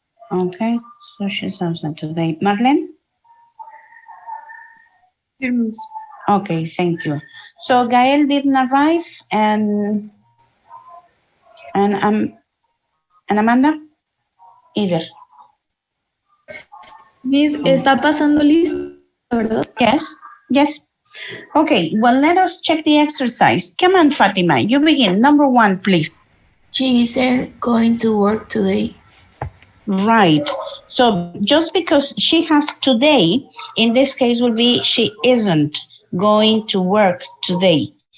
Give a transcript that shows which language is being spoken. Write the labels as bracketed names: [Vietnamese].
[English] Okay, so she's absent today. Marlene? Here, Miss. Okay, thank you. So Gael didn't arrive, and Amanda? Either. [Spanish] Miss, está pasando lista, ¿verdad? [English] Yes. Okay, well, let us check the exercise. Come on, Fatima, you begin. Number 1, please. She isn't going to work today. Right. So just because she has today, in this case will be she isn't going to work today.